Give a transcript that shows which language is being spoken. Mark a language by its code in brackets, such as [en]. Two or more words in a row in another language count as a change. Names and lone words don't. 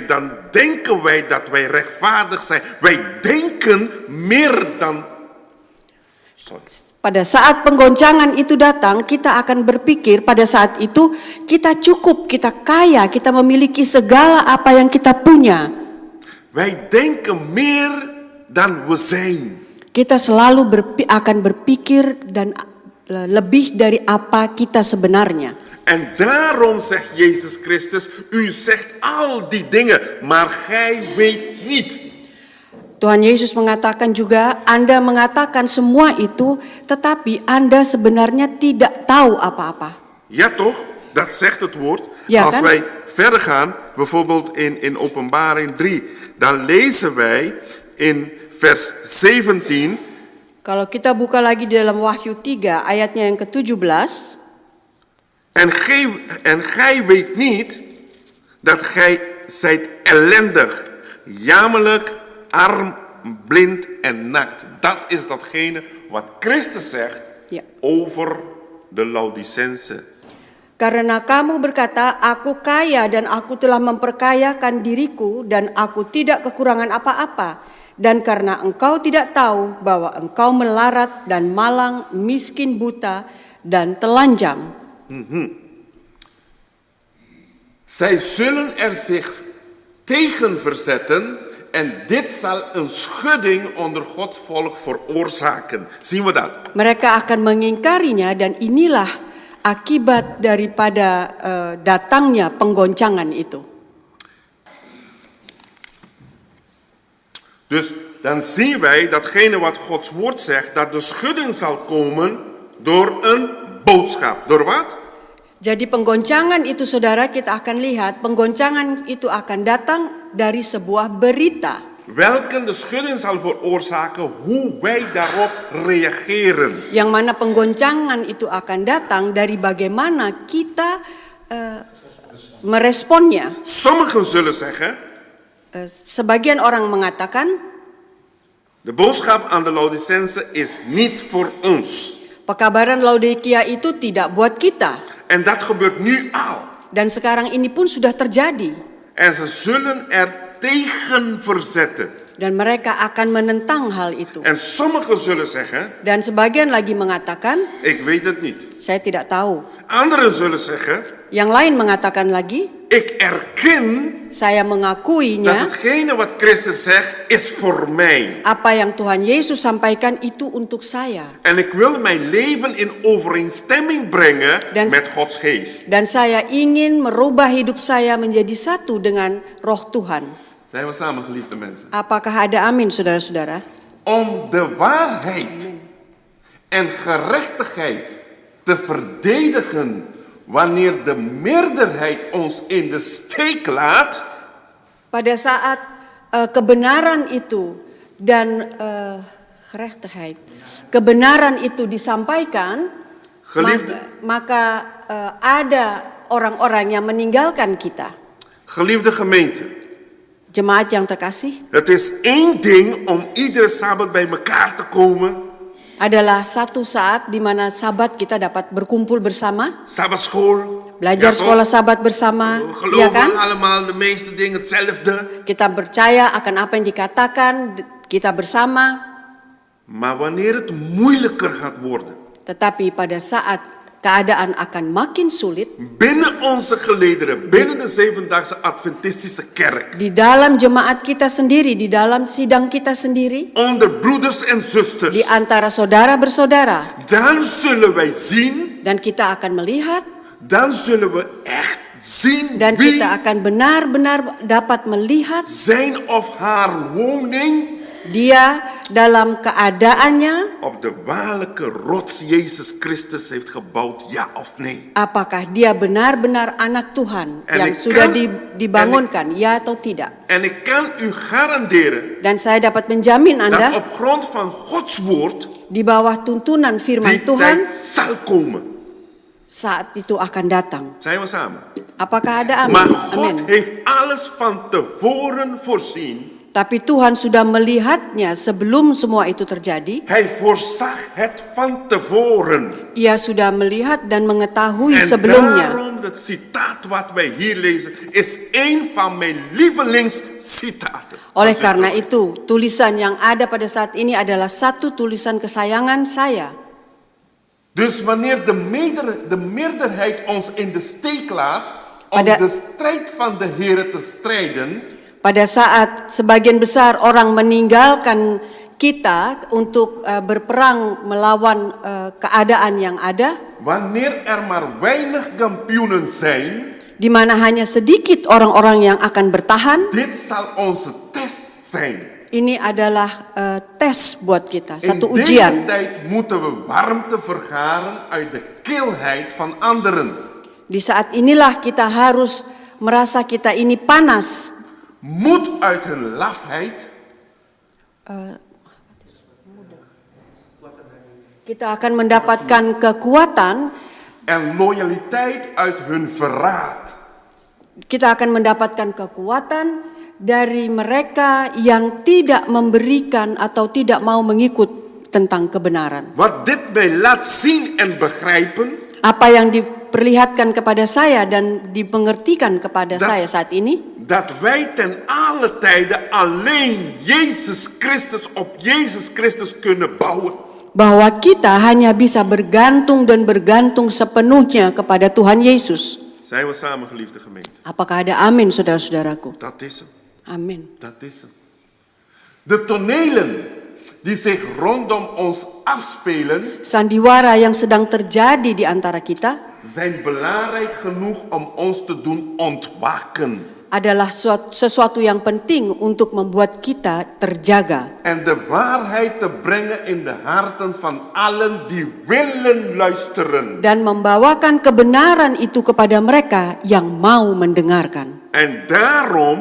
[nl] Dan denken wij dat wij rechtvaardig zijn. Wij denken meer dan... [id] Pada saat penggoncangan itu datang, kita akan berpikir pada saat itu kita cukup, kita kaya, kita memiliki segala apa yang kita punya. [nl] Wij denken meer dan we zijn. [id] Kita selalu akan berpikir dan lebih dari apa kita sebenarnya. [nl] En daarom zegt Jezus Christus, u zegt al die dingen, maar gij weet niet. [id] Tuhan Yesus mengatakan juga, Anda mengatakan semua itu, tetapi Anda sebenarnya tidak tahu apa-apa. [nl] Ja toch, dat zegt het woord. Ja, Als [id] kan? [nl] wij verder gaan, bijvoorbeeld in Openbaring 3, dan lezen wij in vers 17... [id] Kalau kita buka lagi di dalam Wahyu 3 ayatnya yang ke-17. [nl] En gij weet niet dat gij zijt ellendig, jammerlijk, arm, blind en naakt. Dat is datgene wat Christus zegt Ja. over de Laodicense. [id] Karena kamu berkata, aku kaya dan aku telah memperkayakan diriku dan aku tidak kekurangan apa-apa. Dan karena engkau tidak tahu bahwa engkau melarat dan malang, miskin, buta dan telanjang. [nl] Zij zullen er zich tegen verzetten en dit zal een schudding onder Gods volk veroorzaken. Zien we dat? [id] Mereka akan mengingkarinya dan inilah akibat daripada datangnya penggoncangan itu. [nl] Dus dan zien wij datgene wat Gods woord zegt, dat de schudding zal komen door een boodschap. Door wat? [id] Jadi penggoncangan itu saudara, kita akan lihat penggoncangan itu akan datang dari sebuah berita. [nl] Welke de schudding zal veroorzaken, hoe wij daarop reageren. [id] Yang mana penggoncangan itu akan datang dari bagaimana kita meresponnya. [nl] Sommigen zullen zeggen, [id] Sebagian orang mengatakan, [nl] de boodschap aan de Laodicense is niet voor ons. [id] pekabaran Laodikia itu tidak buat kita. [nl] En dat gebeurt nu al. [id] Dan sekarang ini pun sudah terjadi. [nl] En ze zullen er tegen verzetten. [id] Dan mereka akan menentang hal itu. [nl] En sommigen zullen zeggen, [id] Dan sebagian lagi mengatakan, [nl] ik weet het niet. [id] saya tidak tahu. [nl] Anderen zullen zeggen, [id] Yang lain mengatakan lagi, [nl] ik erken [id] saya [nl] dat [id] mengakuinya, [nl] hetgene wat Christus zegt is voor mij. [id] apa yang Tuhan Yesus sampaikan itu untuk saya. [nl] En ik wil mijn leven in overeenstemming brengen [id] Dan- [nl] met Gods geest. [id] Dan saya ingin merubah hidup saya menjadi satu dengan roh Tuhan. [nl] Zijn we samen, geliefde mensen? [id] Apakah ada amin, saudara-saudara? [nl] Om de waarheid en gerechtigheid te verdedigen wanneer de meerderheid ons in de steek laat, [id] Pada saat kebenaran itu dan gerechtigheid, kebenaran itu disampaikan, [nl] Geliefde. [id] maka ada orang-orang yang meninggalkan kita. [nl] geliefde gemeente, [id] Jemaat yang terkasih, [nl] het is één ding om iedere Sabbat bij elkaar te komen, [id] adalah satu saat di mana Sabat kita dapat berkumpul bersama, [nl] Sabbatschool, [id] belajar [nl] ja, [id] sekolah [nl] toch? [id] Sabat bersama, [nl] We [id] ya [nl] geloven [id] kan? [nl] allemaal de meeste dingen hetzelfde. [id] Kita percaya akan apa yang dikatakan, kita bersama. [nl] Maar wanneer het moeilijker gaat worden, [id] Tetapi pada saat keadaan akan makin sulit. [nl] Binnen onze gelederen, binnen de Zevendaagse Adventistische Kerk. [id] Di dalam jemaat kita sendiri, di dalam sidang kita sendiri, [nl] Onder broeders en zusters. [id] di antara saudara bersaudara. [nl] Dan zullen wij zien, [id] Dan kita akan melihat, [nl] dan zullen we echt zien dan wie [id] kita akan benar-benar dapat melihat [nl] zijn of haar woning [id] dia dalam keadaannya, [nl] op de waarlijke rots Jezus Christus heeft gebouwd, ja of nee. [id] apakah dia benar-benar anak Tuhan [nl] En [id] yang [nl] ik [id] sudah [nl] kan- [id] dibangunkan, ya atau tidak. [nl] En ik kan u garanderen [id] Dan saya dapat menjamin [nl] dat [id] Anda, [nl] op grond van Gods woord [id] di bawah tuntunan firman [nl] die [id] Tuhan, [nl] tijd zal komen. [id] saat itu akan datang. [nl] Zijn we samen? [id] Apakah ada amin? [nl] Maar [id] Amin. [nl] God heeft alles van tevoren voorzien. [id] Tapi Tuhan sudah melihatnya sebelum semua itu terjadi. [nl] Hij voorzag het van tevoren. [id] Ia sudah melihat dan mengetahui [nl] En [id] sebelumnya. [nl] daarom het citaat wat wij hier lezen is een van mijn lievelingscitaten. [id] Oleh karena itu, tulisan yang ada pada saat ini adalah satu tulisan kesayangan saya. [nl] Dus wanneer de meerderheid ons in de steek laat om [id] Pada- [nl] de strijd van de Heer te strijden, [id] Pada saat sebagian besar orang meninggalkan kita untuk berperang melawan keadaan yang ada, [nl] wanneer er maar weinig kampioenen zijn, [id] di mana hanya sedikit orang-orang yang akan bertahan, [nl] dit zal onze test zijn. [id] ini adalah tes buat kita, [nl] In [id] satu [nl] deze [id] ujian. [nl] tijd moeten we warmte vergaren uit de kilheid van anderen. [id] Di saat inilah kita harus merasa kita ini panas. [nl] Moed uit hun lafheid, [id] Kita akan mendapatkan kekuatan, [nl] en loyaliteit uit hun verraad. [id] kita akan mendapatkan kekuatan dari mereka yang tidak memberikan atau tidak mau mengikut tentang kebenaran. [nl] Wat dit mij laat zien en begrijpen, [id] Apa yang diperlihatkan kepada saya dan dimengertikan kepada saya saat ini, [nl] dat wij ten alle tijden alleen Jezus Christus op Jezus Christus kunnen bouwen. [id] bahwa kita hanya bisa bergantung dan bergantung sepenuhnya kepada Tuhan Yesus. [nl] Zijn we samen, geliefde gemeente? [id] Apakah ada amin, saudara-saudaraku? [nl] Dat is hem. [id] Amin. [nl] Dat is hem. De tonelen die zich rondom ons afspelen, [id] Sandiwara yang sedang terjadi di antara kita [nl] zijn belangrijk genoeg om ons te doen ontwaken. [id] adalah sesuatu yang penting untuk membuat kita terjaga [nl] En de waarheid te brengen in de harten van allen die willen luisteren. [id] dan membawakan kebenaran itu kepada mereka yang mau mendengarkan. [nl] En daarom,